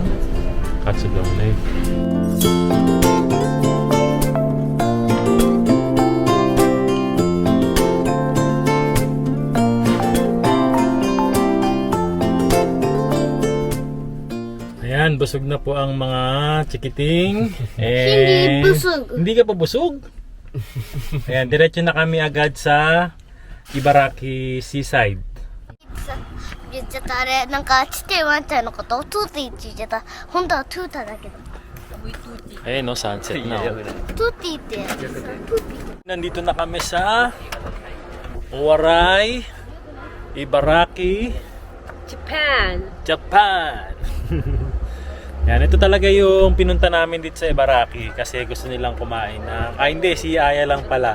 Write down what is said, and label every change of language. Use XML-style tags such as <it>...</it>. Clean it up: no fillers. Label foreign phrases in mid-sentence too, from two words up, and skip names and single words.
<tl>Katsudong na Ayan, busog na po ang mga chikiting. Hindi busog. Hindi ka pa busog? Ayan, diretso na kami agad sa Ibaraki Seaside.</tl> <ja>言っちゃったあれなんかちっちゃいワンちゃんのことをトゥーティーって言っちゃった本当はトゥータだけど</ja> <tl>Ayan no, sunset na.</tl> <ja>トゥーティーってトゥーティー</ja> <tl>Nandito na kami sa Owarai, Ibaraki, Japan! Japan. Yan, ito talaga yung pinunta namin dito sa Ibaraki kasi gusto nilang kumain ng... hindi, si Aya lang pala.</tl>